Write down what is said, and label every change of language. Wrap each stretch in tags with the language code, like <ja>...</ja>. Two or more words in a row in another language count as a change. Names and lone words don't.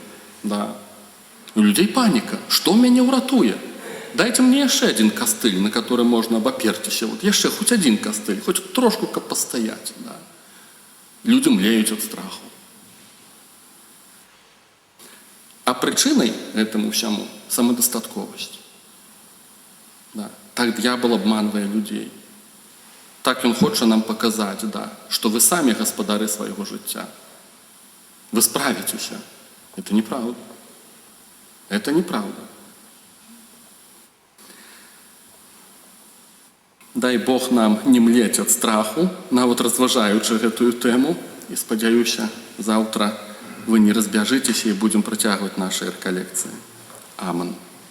<be>У людзей паніка. Што мяне ўратуе? Дайце мне яшчэ адзін кастыль,</be> <ru>на который</ru> <be>можна абаперціся. Яшчэ хоць адзін кастыль, хоць трошку каб пастаяць. Людзі млеюць ад страху.</be> <ru>А причиной этому всему самодостатковость. Так дьявол обманывает людей. Так он хочет нам показать, что вы сами господары своего життя. Вы справитесь. Это неправда. Это неправда. Дай Бог нам не млеть от страху,</ru> <be>нават разважаючы гэтую тему. И спадзяюся, завтра вы не разбяжыцеся і будзем працягваць нашы рэкалекцыі. Амэн.</be>